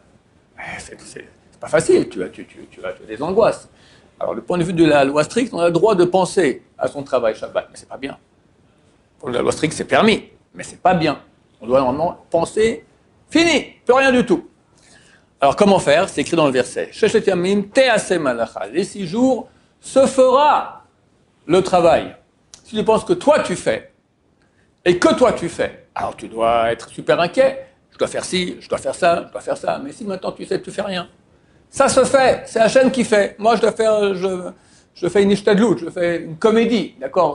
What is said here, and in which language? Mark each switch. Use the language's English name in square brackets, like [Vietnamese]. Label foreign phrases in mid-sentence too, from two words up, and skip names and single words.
[French] C'est pas facile, tu as des angoisses. Alors, du point de vue de la loi stricte, on a le droit de penser à son travail Shabbat, mais c'est pas bien. Pour la loi stricte, c'est permis, mais c'est pas bien. On doit normalement penser, fini, plus rien du tout. Alors, comment faire? C'est écrit dans le verset. [Hebrew] ששת ימים תעשה מלאכה. [French] Les 6 jours, se fera le travail. Si tu penses que toi tu fais, et que toi tu fais, alors tu dois être super inquiet. Je dois faire ci, je dois faire ça, je dois faire ça. Mais si maintenant tu sais, tu fais rien. Ça se fait, c'est Hachem qui fait. Moi, je fais une ishtadlout, je fais une comédie, d'accord?